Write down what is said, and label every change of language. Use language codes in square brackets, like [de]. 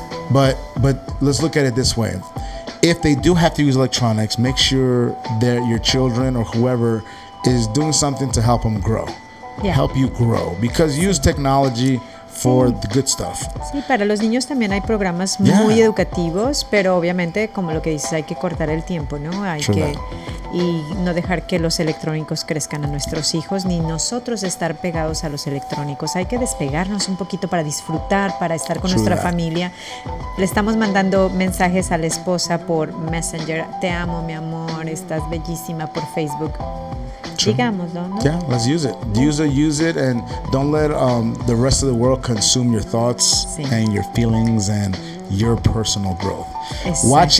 [en] But let's look at it this way. If they do have to use electronics, make sure that your children or whoever is doing something to help them grow. Yeah. Help you grow. Because use technology for the good stuff. [es] Sí, para los niños también hay programas muy educativos, pero obviamente, como lo que dices, hay que cortar el tiempo, ¿no? Y no dejar que los electrónicos crezcan a nuestros hijos, ni nosotros estar pegados a los electrónicos. Hay que despegarnos un poquito para disfrutar, para estar con nuestra familia. Le estamos mandando mensajes a la esposa por Messenger. Te amo, mi amor, estás bellísima, por Facebook. Digámoslo, ¿no? [en] Yeah, let's use it. Use it, and don't let the rest of the world consume your thoughts and your feelings and your personal growth. Exactly.